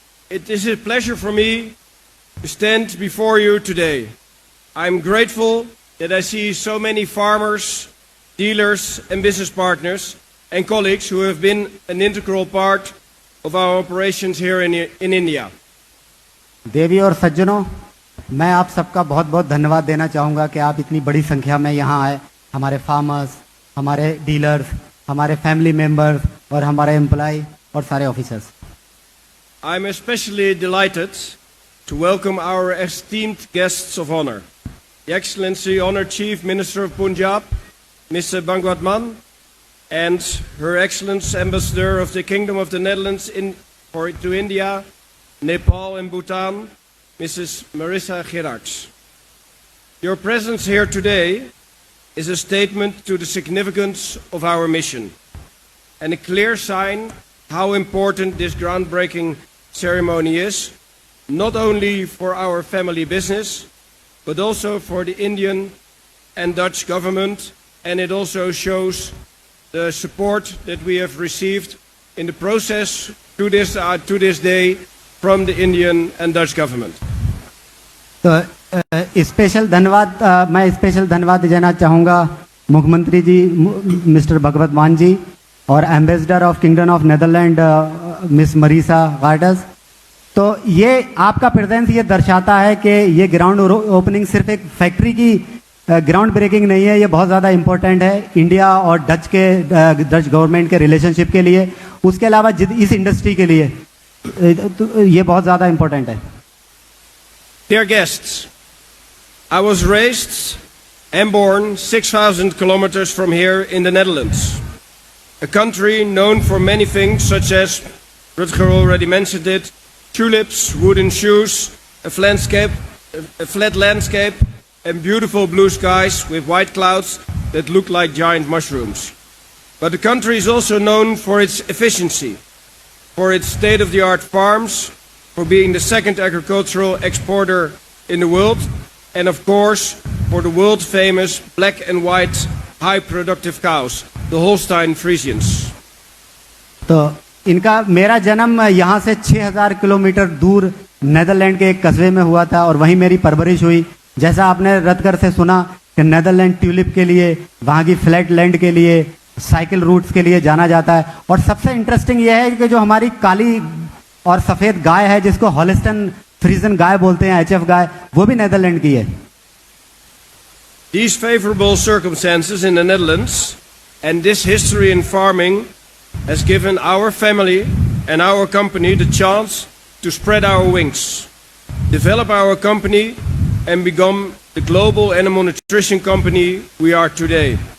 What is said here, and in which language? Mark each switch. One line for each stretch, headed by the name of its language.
English: It is a pleasure for me to stand before you today. I'm grateful that I see so many farmers, dealers and business partners and colleagues who have been an integral part of our operations here in India.
Hindi: देवी और सज्जनों, मैं आप सबका बहुत बहुत धन्यवाद देना चाहूँगा कि आप इतनी बड़ी संख्या में यहाँ आए। हमारे फार्मर्स, हमारे डीलर्स, हमारे फैमिली मेंबर्स और हमारे एम्प्लॉय और सारे officers.
English: I'm especially delighted to welcome our esteemed guests of honor, His Excellency Honored Chief Minister of Punjab, Mr. Bhagwat Mann, and Her Excellence Ambassador of the Kingdom of the Netherlands to India, Nepal and Bhutan, Mrs. Marissa Gerards. Your presence here today is a statement to the significance of our mission and a clear sign how important this groundbreaking ceremony is, not only for our family business, but also for the Indian and Dutch government, and it also shows the support that we have received in the process to this day from the Indian and Dutch government.
Hindi: तो special धन्यवाद, मैं special धन्यवाद देना चाहूँगा मुख्यमंत्री जी mister भगवत मान जी और ambassador of kingdom of Netherland miss Marisa guards. तो ये आपका प्रेजेंस ये दर्शाता है कि ये ग्राउंड ओपनिंग सिर्फ एक फैक्ट्री की ग्राउंड ब्रेकिंग नहीं है, ये बहुत ज़्यादा इम्पोर्टेंट है इंडिया और डच गवर्नमेंट के रिलेशनशिप के लिए, उसके अलावा इस इंडस्ट्री के लिए तो ये बहुत ज़्यादा इम्पोर्टेंट है।
English: Dear guests, I was raised and born 6,000 kilometers from here in the Netherlands, a country known for many things such as, Rutger already mentioned it, tulips, wooden shoes, a flat landscape, and beautiful blue skies with white clouds that look like giant mushrooms. But the country is also known for its efficiency, for its state-of-the-art farms, for being the second agricultural exporter in the world, and of course for the world-famous black and white high productive cows, the Holstein Friesians.
Hindi: तो इनका मेरा जन्म यहाँ से 6000 kilometre दूर Netherland के एक कस्बे में हुआ था और वहीं मेरी परवरिश हुई। जैसा आपने रतगर से सुना कि नेदरलैंड ट्यूलिप के लिए, वहाँ की फ्लैट लैंड के लिए, साइकिल रूट्स के लिए जाना जाता है। और सबसे इंटरेस्टिंग यह है कि जो हमारी काली और सफेद गाय है जिसको हॉलिस्टन फ्रीजन गाय बोलते हैं, HF गाय, वो भी नेदरलैंड की है।
English: These favorable circumstances in the Netherlands and this history in farming has given our family and our company the chance to spread our wings, develop our company and become the global animal nutrition company we are today.